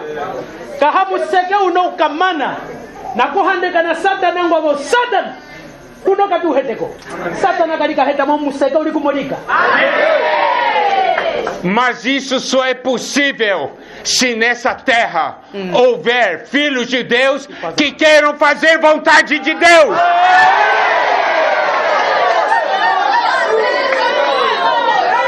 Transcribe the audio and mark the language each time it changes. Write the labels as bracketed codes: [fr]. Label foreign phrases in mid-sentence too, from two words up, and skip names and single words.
[lue] kaha museke unaukamana na kuhandeka na satana ngwavo satana kuno katuheteko satana kalika heta mo museke uli kumolika. [pt] Mas isso só é possível se nessa terra houver filhos de Deus que queiram fazer vontade de Deus.